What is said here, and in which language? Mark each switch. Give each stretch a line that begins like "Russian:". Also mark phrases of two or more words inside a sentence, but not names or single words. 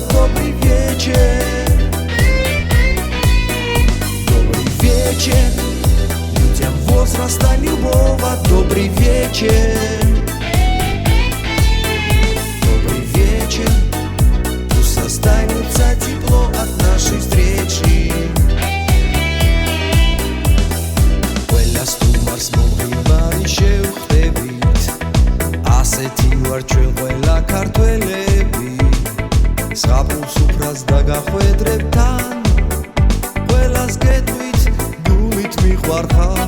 Russian: Добрый вечер, добрый вечер, людям возраста любого. Добрый вечер, добрый вечер, пусть останется тепло от нашей встречи.
Georgian: Სტუმარს მომღიმარი შევხვდებით, ასეთი ვარ ჩვენ ყველა ქართველები. ზღაპრულ სუფრას დაგახვედრებ თან, ყველას გეტყვით, გულით მიყვარხართ.